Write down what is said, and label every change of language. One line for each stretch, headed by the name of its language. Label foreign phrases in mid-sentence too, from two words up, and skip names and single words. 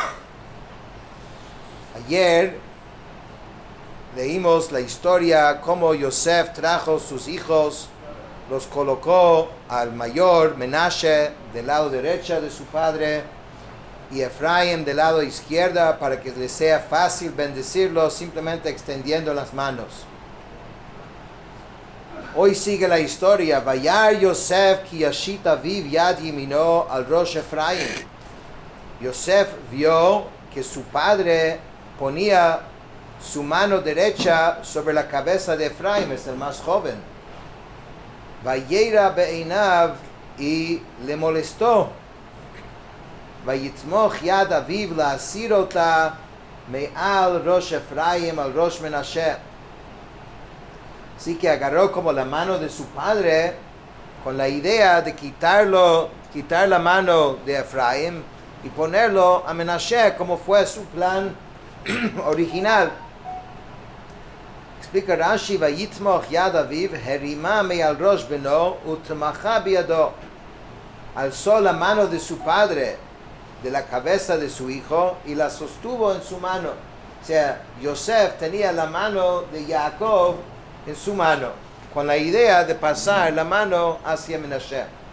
Spanish: Ayer leímos la historia cómo Yosef trajo sus hijos, los colocó al mayor Menashe del lado derecho de su padre y Efraín del lado izquierdo para que les sea fácil bendecirlos simplemente extendiendo las manos. Hoy sigue la historia.
Hebrew: וירא יוסף כי ישית אביו יד ימינו על ראש אפרים.
Spanish: Yosef vio que su padre ponía su mano derecha sobre la cabeza de Efraín, es el más joven.
Hebrew: וירע בעיניו,
Spanish: y le molestó.
Hebrew: ויתמוך יד אביו להסיר אותה מעל ראש אפרים על ראש מנשה.
Spanish: Así que agarró como la mano de su padre con la idea de quitar la mano de Efraín y ponerlo a Menashe como fue su plan original.
Hebrew: Explica Rashi, ויתמוך יד אביו הרימה מעל ראש בנו ותמכה בידו.
Spanish: Alzó la mano de su padre de la cabeza de su hijo y la sostuvo en su mano. O sea, Yosef tenía la mano de Jacob en su mano, con la idea de pasar la mano hacia Menashe.